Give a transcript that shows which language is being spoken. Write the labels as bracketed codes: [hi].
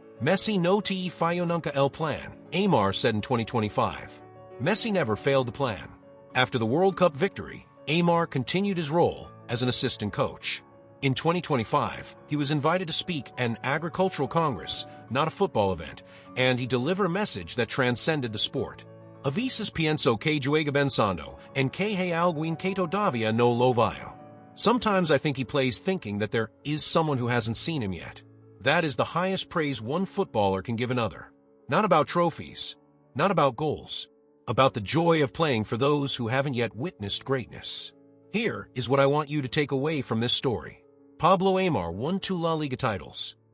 [es] Messi no te falló nunca el plan, Aimar [en] said in 2025. Messi never failed the plan. After the World Cup victory, Aimar continued his role as an assistant coach. In 2025, he was invited to speak at an agricultural congress, not a football event, and he delivered a message that transcended the sport. [es] A veces pienso que juega pensando, en que hay alguien que todavía no lo vio. [en] Sometimes I think he plays thinking that there is someone who hasn't seen him yet. That is the highest praise one footballer can give another. Not about trophies, not about goals, about the joy of playing for those who haven't yet witnessed greatness. Here is what I want you to take away from this story. Pablo Aimar won 2 La Liga titles.